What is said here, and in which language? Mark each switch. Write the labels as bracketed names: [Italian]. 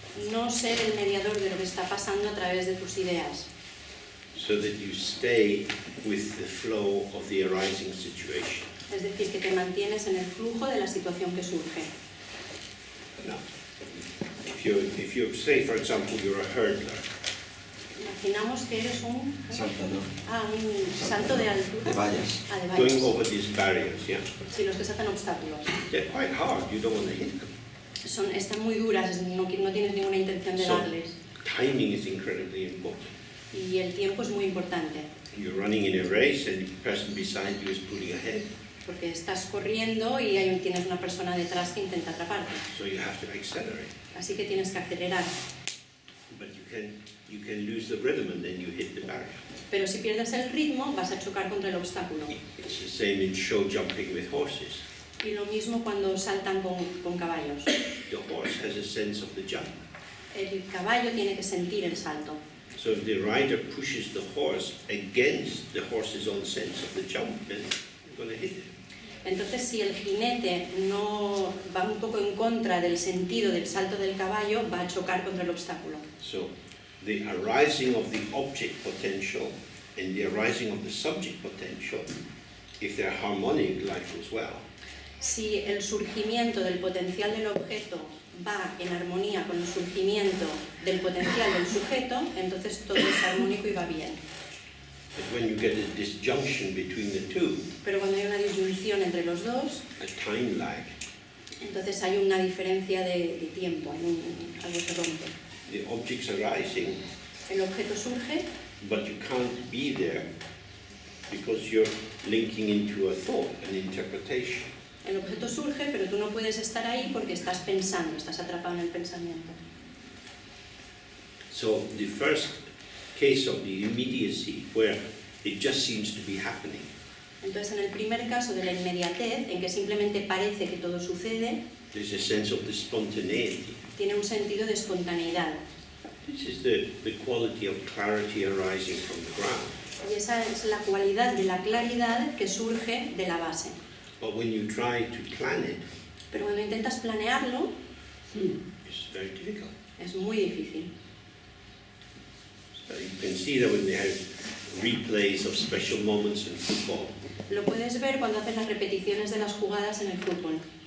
[Spanish] no ser el mediador de lo que está pasando a través de tus ideas, [English] So that you stay with the flow of the arising situation. [Spanish] es decir, que te mantienes en el flujo de la situación que surge. [English] Now, if you say, for example, you're a hurdler, [Spanish] Imaginamos que eres un Saltador. salto de altura. De vallas. Ah, de [English] going [Spanish] vallas. [English] over these barriers, yeah, [Spanish] Sí, los que saltan obstáculos. [English] they're quite hard. You don't want to hit them. [Spanish] Están muy duras, no tienes ninguna intención de [English] So- [Spanish] darles. [English] Timing is incredibly important. [Spanish] Y el tiempo es muy importante, [English] You're running in a race, and the person beside you is pulling ahead, [Spanish] porque estás corriendo y tienes una persona detrás que intenta atraparte. [English] so you have to accelerate. [Spanish] Así que tienes que acelerar. [English] But you can lose the rhythm, and then you hit the barrier. [Spanish] Pero si pierdes el ritmo, vas a chocar contra el obstáculo. [English] It's the same in show jumping with horses. [Spanish] Y lo mismo cuando saltan con caballos. [English] The horse has a sense of the jump. [Spanish] El caballo tiene que sentir el salto. [English] So if the rider pushes the horse against the horse's own sense of the jump, then you're going to hit it. [Spanish] Entonces, si el jinete no va un poco en contra del sentido del salto del caballo, va a chocar contra el obstáculo. [English] So the arising of the object potential and the arising of the subject potential, if they're harmonic, life goes well. [Spanish] Si el surgimiento del potencial del objeto va en armonía con el surgimiento del potencial del sujeto, entonces todo es armónico y va bien. [English] But when you get a disjunction between the two, [Spanish] Pero cuando hay una disyunción entre los dos, [English] a time lag, [Spanish] entonces hay una diferencia de tiempo, algo se rompe. [English] the object's arising, [Spanish] El objeto surge, [English] but you can't be there because you're linking into a thought, an interpretation. [Spanish] el objeto surge, pero tú no puedes estar ahí porque estás pensando, estás atrapado en el pensamiento. [English] So the first case of the immediacy, where it just seems to be happening, [Spanish] Entonces, en el primer caso de la inmediatez, en que simplemente parece que todo sucede, [English] there's a sense of the spontaneity. [Spanish] tiene un sentido de espontaneidad. [English] This is the quality of clarity arising from the ground. [Spanish] Y esa es la cualidad de la claridad que surge de la base. [English] But when you try to plan it, [Spanish] Pero cuando intentas planearlo, [English] it's very difficult. [Spanish] es muy difícil. [English] So you can see that when they have replays of special moments in football, [Spanish] Lo puedes ver cuando haces las repeticiones de las jugadas en el fútbol.